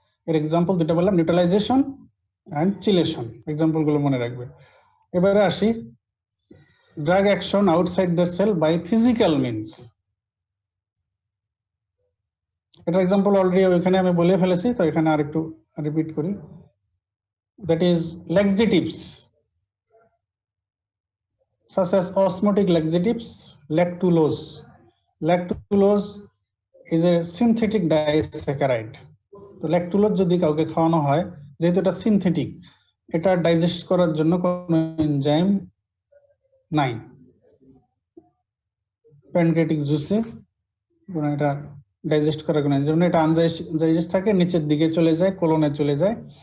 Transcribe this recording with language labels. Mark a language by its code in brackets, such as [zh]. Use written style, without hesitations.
[bn] এর এক্সাম্পল দুটো বললাম, নিউট্রালাইজেশন এন্ড চিলেশন, এক্সাম্পল গুলো মনে রাখবে। এবারে আসি [en] Drug action outside the cell by physical means. [bn] এটার এক্সাম্পল অলরেডি ওইখানে আমি বলে ফেলেছি, তো এখানে আর একটু রিপিট করি। [en] That is laxatives such as osmotic laxatives, lactulose. Lactulose is a synthetic disaccharide. [bn] তো ল্যাকটুলোজ যদি কাউকে খাওয়ানো হয়, যেহেতু এটা সিনথেটিক, এটা ডাইজেস্ট করার জন্য কোনো এনজাইম নাই। প্যানক্রিয়াটিক জুসে এটা ডাইজেস্ট করার কোনো এনজাইম নেই, এটা আনডাইজেস্ট থাকে, নিচের দিকে চলে যায়, কোলনে চলে যায়।